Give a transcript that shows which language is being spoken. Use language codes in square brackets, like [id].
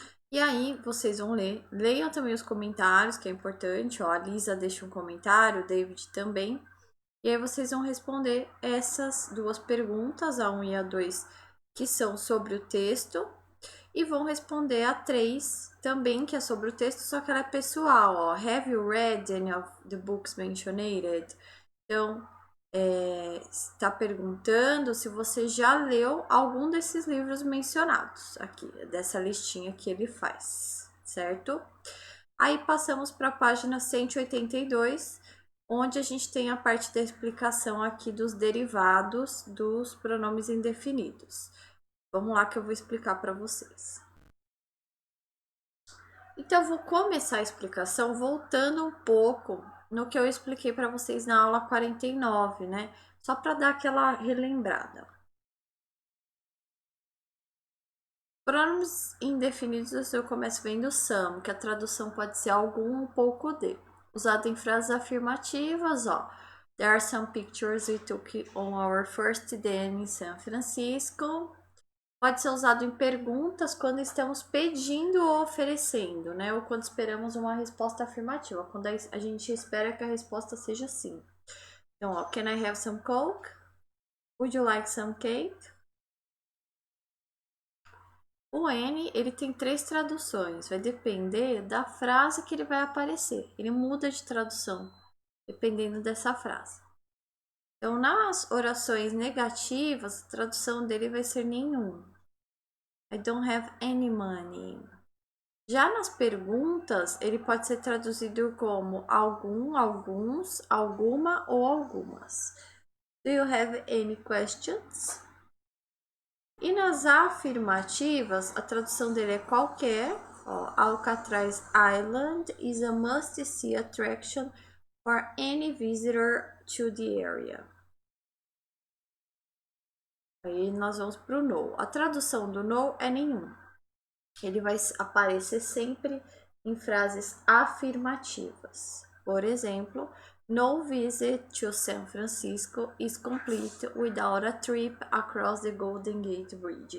[pt] E aí, vocês vão ler. Leiam também os comentários, que é importante. Ó, a Lisa deixa um comentário, o David também. E aí, vocês vão responder essas duas perguntas, a 1 e a 2, que são sobre o texto. E vão responder a 3 também, que é sobre o texto, só que ela é pessoal. Ó. [en] Have you read any of the books mentioned? [pt] Então, está perguntando se você já leu algum desses livros mencionados aqui, dessa listinha que ele faz, certo? Aí passamos para a página 182, onde a gente tem a parte da explicação aqui dos derivados dos pronomes indefinidos. Vamos lá que eu vou explicar para vocês. Então, eu vou começar a explicação voltando um pouco no que eu expliquei para vocês na aula 49, né? Só para dar aquela relembrada. Pronomes indefinidos eu começo vendo some, que a tradução pode ser algum ou pouco de. Usado em frases afirmativas, ó. [en] There are some pictures we took on our first day in San Francisco. [pt] Pode ser usado em perguntas quando estamos pedindo ou oferecendo, né? Ou quando esperamos uma resposta afirmativa, quando a gente espera que a resposta seja sim. [en] Então, ó, can I have some Coke? Would you like some cake? [pt] O N, ele tem 3 traduções, vai depender da frase que ele vai aparecer. Ele muda de tradução, dependendo dessa frase. Então, nas orações negativas, a tradução dele vai ser nenhum. [en] I don't have any money. [pt] Já nas perguntas, ele pode ser traduzido como algum, alguns, alguma ou algumas. [en] Do you have any questions? [pt] E nas afirmativas, a tradução dele é qualquer. [en] Ó, Alcatraz Island is a must-see attraction for any visitor to the area. [pt] Aí nós vamos para o no. A tradução do no é nenhum. Ele vai aparecer sempre em frases afirmativas. Por exemplo, [en] no visit to San Francisco is complete without a trip across the Golden Gate Bridge.